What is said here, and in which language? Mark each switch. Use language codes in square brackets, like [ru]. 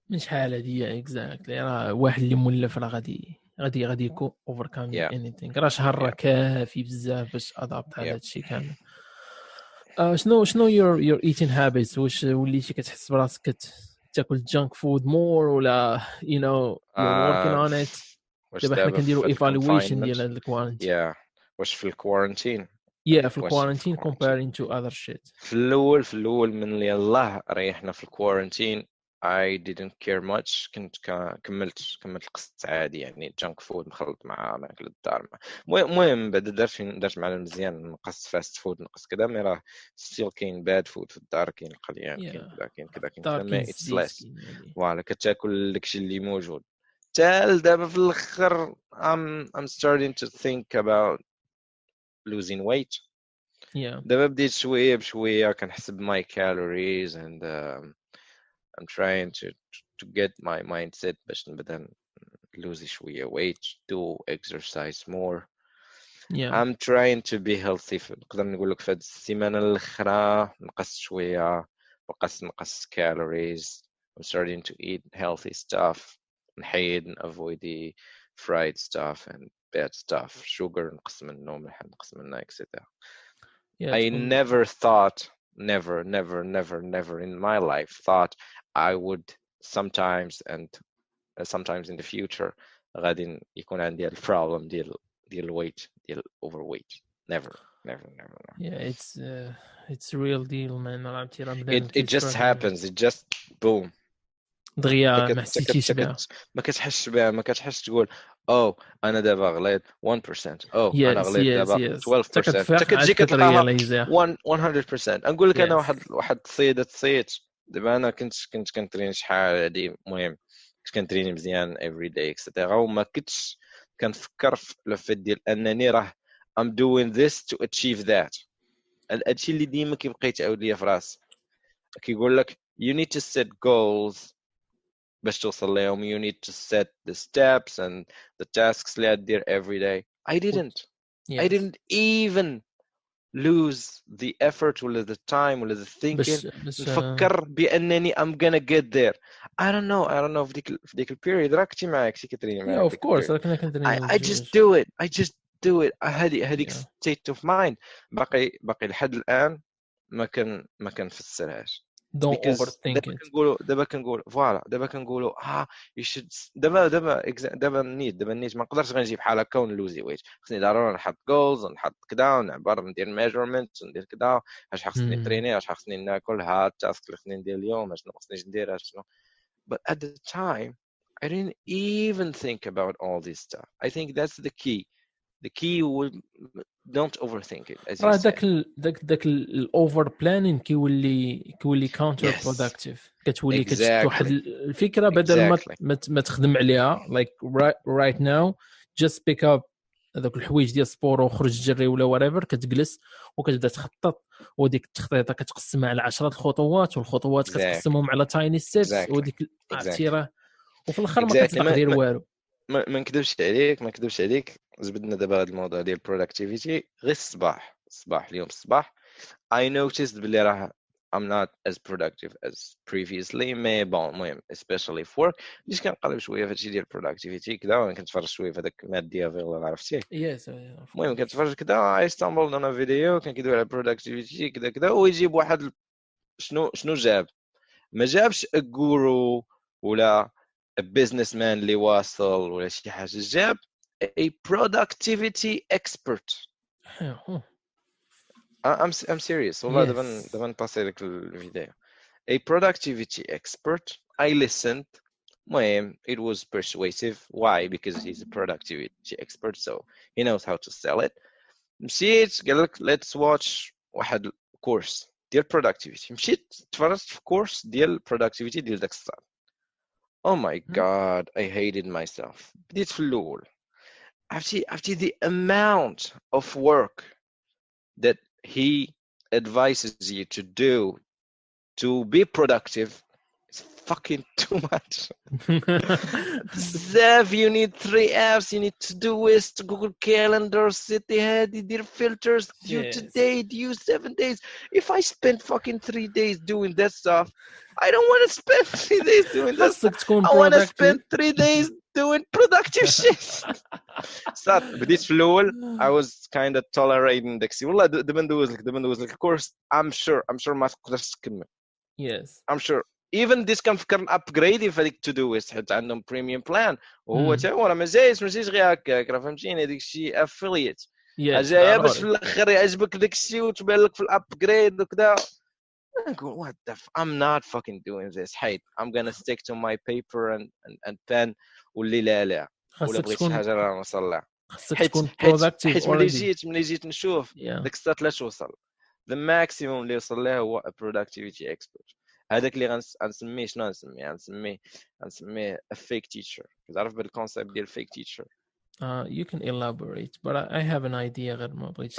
[ar] من شحال هادي اكزاكتلي راه واحد اللي مولف راه غادي يكون اوفركام انيثينغ راه شهر راه كافي بزاف باش ادابت على هادشي كامل شنو [en] your eating habits [ar] واش وليتي كتحس براسك تاكل جانك فود مور ولا [en] you're working on it [ar] دابا حنا كنديروا ايفالويشن ديال هاد الكوارنتين واش في الكوارنتين في الكوارنتين [en] comparing to other shit [ar] في الاول من اللي الله ريحنا في الكوارنتين [en] I didn't care much [ar] كنت كملت القسط عادي يعني جانك فود مخلط مع ماكل الدار المهم بعد درت معنا مزيان نقص فاست فود نقص كذا مي راه ستيل كاين باد فود في الدار كاين القليان كاين كذا ما اتس ليس فوالا كتاكل داكشي اللي موجود تال دابا في الاخر [en] I'm starting to think about losing weight [ar] دابا بديت شويه بشويه كنحسب [en] my calories and I'm trying to get my mindset [ar] باش نبدا [en] lose شويه weight do exercise more I'm trying to be healthy [ar] نقدر نقول لك في هذه السيمانه الاخرى نقص شويه نقص [en] calories I'm starting to eat healthy stuff نحيد avoid the fried stuff and bad stuff sugar [ar] نقص منه ملح نقص منه [en] etc. I never thought never in my life thought I would sometimes in the future [ar] غادي يكون عندي البروبلم ديال [en] weight ديال overweight never yeah it's real deal man it just happens it just boom [ar] دغيا ما حسيتيش بها ما كتحسش بها ما كتحسش تقول انا دابا غليت 1% انا غليت دابا 12% كتجي كتلقاها 100% نقول لك انا واحد الصيد دابا انا كنت كنترين شحال هادي المهم كنت كنتريني مزيان [en] every day etc [ar] وما كنتش كنفكر في الفيت ديال انني راه [en] I'm doing this to achieve that [ar] هادشي اللي ديما كيبقى يتعاود ليا في راسي كيقول لك [en] you need to set goals [ar] باش توصل لهم [en] you need to set the steps and the tasks اللي دير every day I didn't even lose the effort ولا the time ولا the thinking نفكر بأنني I'm gonna get there I don't know [ar] في ديك البيريود راك كنتي معايا كنتي كتريني معايا [en] of course [ar] راكنا كنتريني [en] I just do it هذيك state of mind [ar] باقي لحد الآن ما كنفسرهاش [en] don't overthink it [ar] دابا كنقولوا [en] you should [ar] دابا نيت ما نقدرش غنجيب بحال هكا ونلوزي ويت خصني ضروري نحط جولز نحط كذا ونعبر ندير ميجرمنت ندير كذا اش خصني نتريني اش خصني ناكل التاسك اللي خصني ندير اليوم اشنو خصني ندير اشنو [en] but at the time I didn't even think about all this stuff I think that's the key would don't overthink it as you said [ar] داك الاوفر بلانين كيولي كاونتر برودكتيف كتولي واحد الفكره بدل ما تخدم عليها [en] like right now just pick up [ar] هذوك الحوايج ديال السبور وخرج جري ولا whatever كتجلس وكتبدا تخطط وديك التخطيطه كتقسمها على 10 خطوات والخطوات كتقسمهم على تايني ستيبس وديك عرفتي وفي الاخر ما كتلقى دير والو ما نكذبش عليك زبدنا دابا هذا الموضوع ديال productivity غير الصباح اليوم الصباح [en] I noticed [ar] بلي راه [en] I'm not as productive as previously. [ar] مي بون المهم [en] especially for work [ar] بديت كنقلب شويه في هادشي ديال productivity كذا، وانا كنتفرج شويه في هذاك ماديا فيغ عرفتيه. [en] yes [ar] المهم كنتفرج كذا [en] I stumbled on a video [ar] كان كيدوي على productivity كذا كذا، ويجيب واحد شنو جاب، ما جابش الجورو ولا businessman اللي واصل ولا شي حاجه، جاب [en] a productivity expert. I'm serious والله. [ar] دابا نباسي لك الفيديو. [en] A productivity expert. I listened. [ar] المهم [en] it was persuasive. Why? Because he's a productivity expert, so he knows how to sell it. [ar] مشيت قال لك [en] let's watch [ar] واحد كورس ديال productivity. مشيت تفرجت في كورس ديال productivity ديال داك الصاد. [en] Oh my god, I hated myself. [ar] بديت في الأول. عرفتي [en] the amount of work that he advises you to do to be productive is fucking too much. [ar] بزاف. [en] You need 3 apps. You need Todoist, Google Calendar, [ar] سيتي هادي دير [en] filters, due today, due 7 days. If I spend fucking 3 days doing that stuff, I don't want to spend 3 days doing that stuff. I want to spend 3 days doing productive shit. [ar] صات بديت في الأول [en] I was kind of tolerating [ar] داكسي. والله دابا ندوز لك الكورس. [en] I'm sure [ar] ما تقدرش تكمل. [en] Yes. I'm sure. [ar] Even this كنفكر نابجريدي في هذيك Todoist حيت عندهم بريميوم بلان، وهو تا هو راه ما جايش غير هكاك، راه فهمتيني هذيك الشيء افيليت جايه باش في الاخر يعجبك داك الشيء وتبان لك في الابجريد وكذا. نقول [en] what the I'm not fucking doing this. [ar] حيت [en] I'm gonna stick to my paper and pen [ar] واللي لا ولا بغيت شي حاجه راه نوصل لها. حيت ملي جيت نشوف داك الساعه لا توصل [en] the maximum [ar] اللي وصل له هو [en] a productivity expert. [ar] هذاك اللي غنسميه شنو غنسميه [en] a fake teacher. [ar] كتعرف بالكونسيبت ديال [en] fake teacher؟ You can elaborate but I have an idea [ar] غير ما بغيتش.